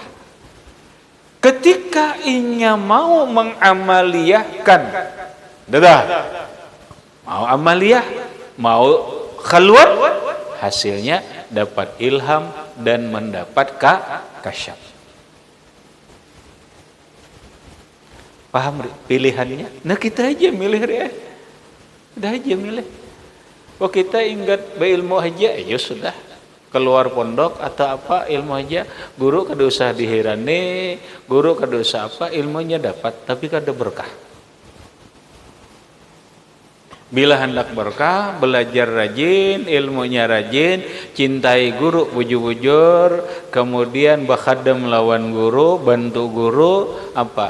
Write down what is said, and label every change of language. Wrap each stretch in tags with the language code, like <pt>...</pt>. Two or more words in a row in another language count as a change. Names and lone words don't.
<id>Ketika inya mau mengamaliyahkan, mau amaliyah, mau khalwat, hasilnya dapat ilham dan mendapat kasyaf. Paham pilihannya? Nah kita aja milih ya. Udah aja milih. Oh kita ingat berilmu aja, ya sudah.</id> <bjn>Keluar pondok atau apa ilmu aja, guru kada usah dihirani, guru kada usah apa, ilmunya dapat, tapi kada berkah. Bila hendak berkah, belajar rajin, ilmunya rajin, cintai guru bujur-bujur, kemudian bakhadam lawan guru, bantu guru, apa?</bjn>